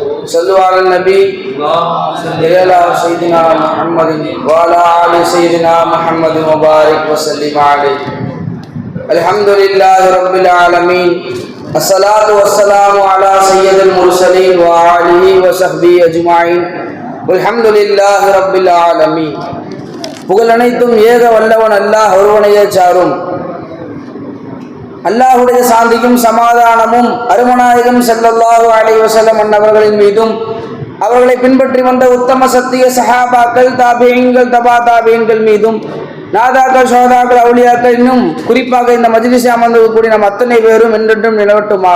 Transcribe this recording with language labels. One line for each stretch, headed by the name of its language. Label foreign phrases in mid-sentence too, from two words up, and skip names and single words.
Arabic: صلوا على النبي وعلى سيدنا محمد وعلى آل سيدنا محمد وبارك وسلم عليه. الحمد لله رب العالمين. الصلاة والسلام على سيد المرسلين وآله وصحبه أجمعين. والحمد لله رب العالمين.
Tamil: புகழ் அனைத்தும் ஏக வல்லவன் அல்லாஹ் ஒருவனையே சாரும். அல்லாஹுடைய சாந்தியும் சமாதானமும் அருமநாயகம்
Arabic: صلى الله عليه وسلم
Tamil: அன்னவர்களின் மீதும் அவர்களை பின்பற்றி வந்த உத்தம சத்திய சஹாபாக்கள், தாபிஈன்கள், தபா தாபிஈன்கள் மீதும், நாதாக்கள், ஷஹதாக்கள், அவுலியாக்கள், இன்னும் குறிப்பாக இந்த மஜ்லிஸில் அமர்ந்திருக்கக்கூடிய நம் அத்தனை பேரும் என்றென்றும் நிலவட்டுமாக.